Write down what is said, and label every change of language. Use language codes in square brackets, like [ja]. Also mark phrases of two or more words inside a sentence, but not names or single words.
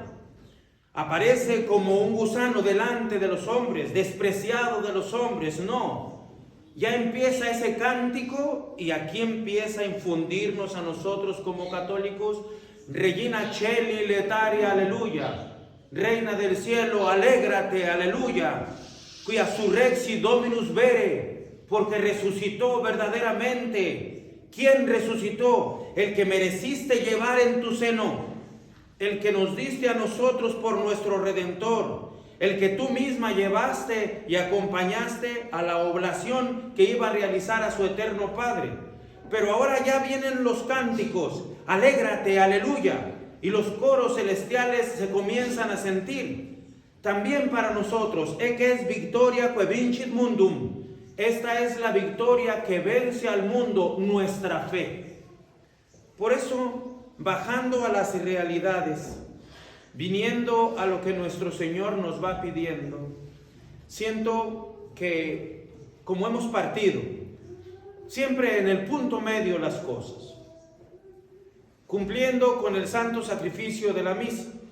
[es] Aparece como un gusano delante de los hombres, despreciado de los hombres, no. Ya empieza ese cántico y aquí empieza a infundirnos a nosotros como católicos, [la] Regina Celi Letaria, [es] aleluya, Reina del cielo, alégrate, aleluya, [la] quia surrexit Dominus vere, [es] porque resucitó verdaderamente. ¿Quién resucitó? El que mereciste llevar en tu seno. el que nos diste a nosotros por nuestro Redentor, el que tú misma llevaste y acompañaste a la oblación que iba a realizar a su eterno Padre. Pero ahora ya vienen los cánticos, alégrate, aleluya, y los coros celestiales se comienzan a sentir. También para nosotros, que es [la] victoria que vincit mundum. [es] Esta es la victoria que vence al mundo, nuestra fe. Por eso, bajando a las realidades, viniendo a lo que nuestro Señor nos va pidiendo, siento que, como hemos partido, siempre en el punto medio las cosas, cumpliendo con el santo sacrificio de la misa.